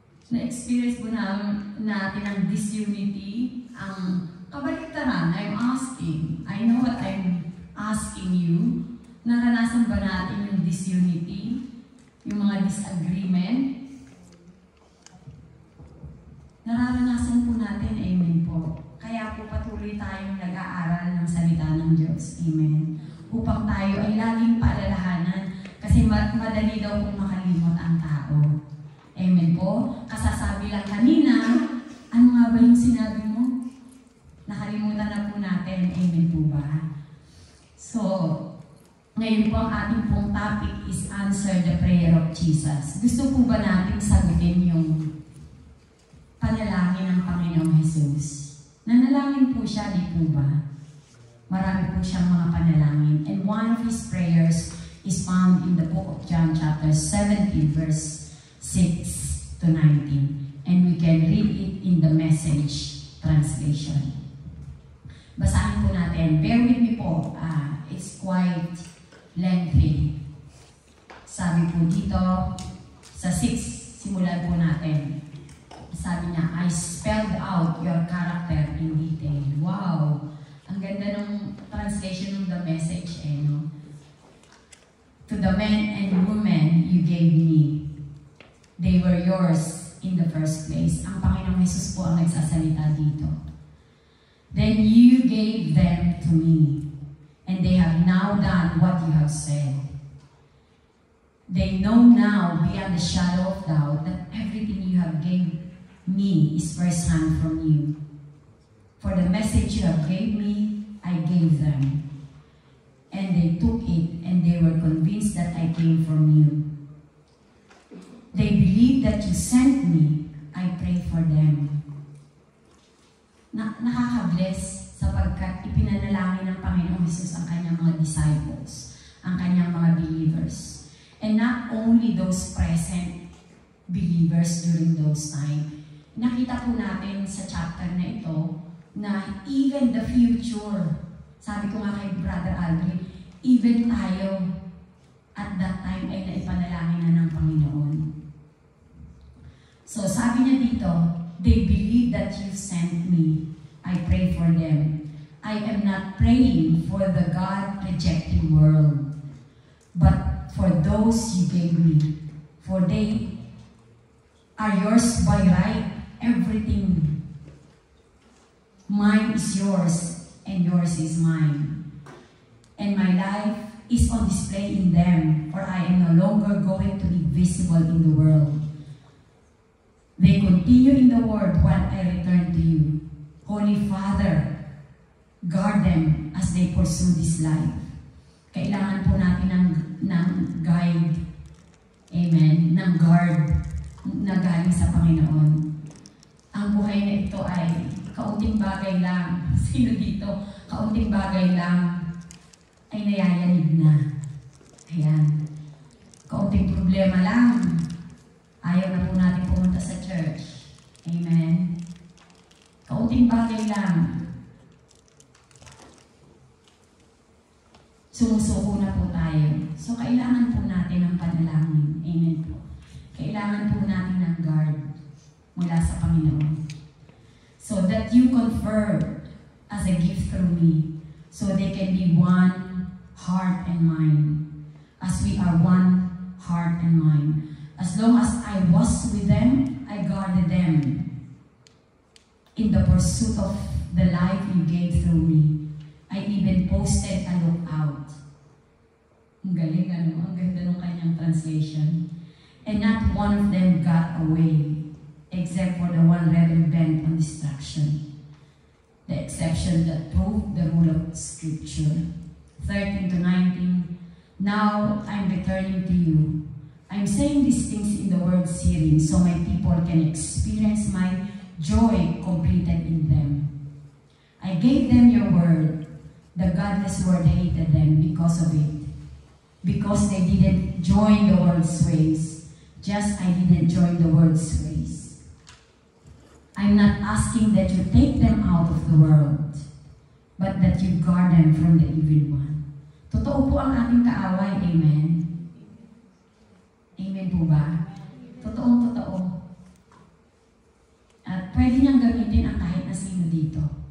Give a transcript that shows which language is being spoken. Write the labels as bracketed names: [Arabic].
[Filipino] Na-experience po natin ang disunity, ang kabaliktaran. [English] I'm asking. I know what I'm asking you. [Filipino] Naranasan ba natin yung disunity? Yung mga disagreement? Nararanasan po natin, amen po. Kaya po patuloy tayong nag-aaral ng salita ng Diyos, amen. Upang tayo ay laging paalalahanan kasi madali daw pong makalimot ang tao. Amen po. Kasasabi lang kanina, ano nga ba yung sinabi mo? Nakalimutan na po natin, amen po ba? So, ngayon po ang ating pong [English] topic is Answer the Prayer of Jesus. [Filipino] Gusto po ba natin sagutin yung panalangin ng Panginoong Jesus? Nanalangin po siya, di po ba? Marami po siyang mga panalangin. [English] And one of his prayers is found in the book of John chapter 17 verse 6 to 19. And we can read it in the Message translation. [Filipino] Basahin po natin. [English] Bear with me po. It's quite lengthy. [Filipino] Sabi po dito, sa 6, simulan po natin. Sabi niya, [English] I spelled out your character in detail. Wow! [Filipino] Ang ganda ng translation ng the Message, no? [English] To the men and women you gave me, they were yours in the first place. [Filipino] Ang Panginoong Jesus po ang nagsasalita dito. [English] Then you gave them to me, and they have now done what you have said. They know now, beyond the shadow of doubt, that everything you have gave me is first-hand from you. For the message you have gave me, I gave them. And they took it, and they were convinced that I came from you. They believe that you sent me. I pray for them. [Filipino] Nakaka-bless sapagkat ipinanalangin ng Panginoong Jesus ang kanyang mga disciples, ang kanyang mga believers. [English] And not only those present believers during those times. [Filipino] Nakita po natin sa chapter na ito na [English] even the future, [Filipino] sabi ko nga kay Brother Aldrin, even tayo [English] at that time [Filipino] ay naipanalangin na ng Panginoon. So sabi niya dito, [English] they believe that you sent me. I pray for them. I am not praying for the God-rejecting world, but for those you gave me. For they are yours by right. Everything. Mine is yours, and yours is mine. And my life is on display in them, for I am no longer going to be visible in the world. They continue in the word while I return to you. Holy Father, guard them as they pursue this life. [Filipino] Kailangan po natin ng guide, amen, ng guard na galing sa Panginoon. Ang buhay na ito ay kaunting kaunting bagay lang. Sino dito? Kaunting bagay lang ay nayayanig na. Ayan. Kaunting problema lang. Ayaw na po natin pumunta sa church. Amen. Kaunting bagay lang. Sumusuko na po tayo. So, kailangan po natin ng panalangin. Amen po. Kailangan po natin ng guard mula sa Panginoon. [English] So that you confer as a gift through me. So they can be one heart and mind. As we are one heart and mind. As long as I was with them, I guarded them. In the pursuit of the life you gave through me. I even posted a lookout. [Filipino] Ang galing, ano? Ang ganda ng kanyang translation. [English] And not one of them got away, except for the one rebel bent on destruction. The exception that proved the rule of Scripture. 13 to 19. Now I'm returning to you. I'm saying these things in the word hearing, so my people can experience my joy completed in them. I gave them your word. The godless world hated them because of it. Because they didn't join the world's ways. Just I didn't join the world's ways. I'm not asking that you take them out of the world, but that you guard them from the evil one. [Filipino] Totoo po ang ating kaaway. Amen. Amen po ba? Totoong-totoo. At pwede niyang gamitin ang kahit na sino dito.